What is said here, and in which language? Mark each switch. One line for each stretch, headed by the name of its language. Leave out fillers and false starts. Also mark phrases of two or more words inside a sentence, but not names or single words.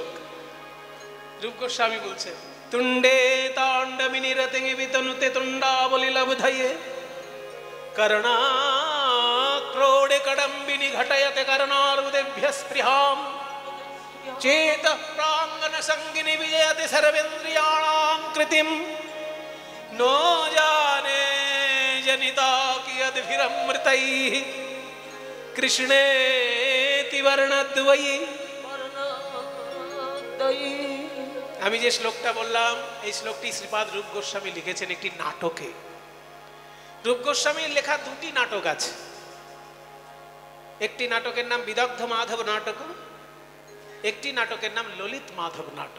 Bangla: রূপ গোস্বামী বলছে
Sanskrit: তুণ্ডে তাণ্ডবিনী রতিঙি বিতনুতে তুণ্ডা বলি লবধায়ে করণা ক্রোড়ে কডম্বিনী ঘটয়তে করণার্বুদেভ্য স্পৃহাম চেত প্রাঙ্গন সঙ্গিনী বিজয়তে সর্বেন্দ্রিয়াণাং কৃতিম नो जाने जनिता कियद्भिरमृतैः कृष्णेति वर्णद्वयी।
Bangla: আমি যে শ্লোকটা বললাম, এই শ্লোকটি শ্রীপাদ রূপ গোস্বামী লিখেছেন একটি নাটকে। রূপ গোস্বামীর লেখা দুটি নাটক আছে। একটি নাটকের নাম বিদগ্ধ মাধব নাটক, একটি নাটকের নাম ললিত মাধব নাটক।